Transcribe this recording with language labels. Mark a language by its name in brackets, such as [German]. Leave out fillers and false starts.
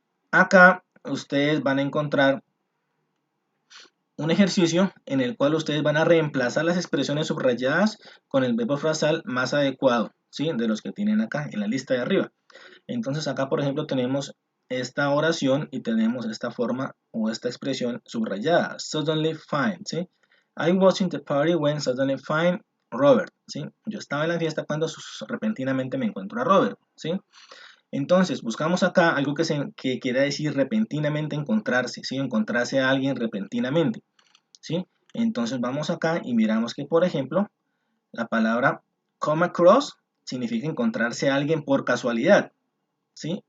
[Spanish] Acá ustedes van a encontrar un ejercicio en el cual ustedes van a reemplazar las expresiones subrayadas con el verbo frasal más adecuado, ¿sí? De los que tienen acá en la lista de arriba. Entonces acá, por ejemplo, tenemos esta oración y tenemos esta forma o esta expresión subrayada, [English] suddenly find, [Spanish] ¿sí? [English] I was in the party when suddenly find Robert, ¿sí? [Spanish] Yo estaba en la fiesta cuando repentinamente me encuentro a Robert, ¿sí? Entonces, buscamos acá algo que quiera decir repentinamente encontrarse, ¿sí? Encontrarse a alguien repentinamente, ¿sí? Entonces vamos acá y miramos que, por ejemplo, la palabra come across significa encontrarse a alguien por casualidad, ¿sí?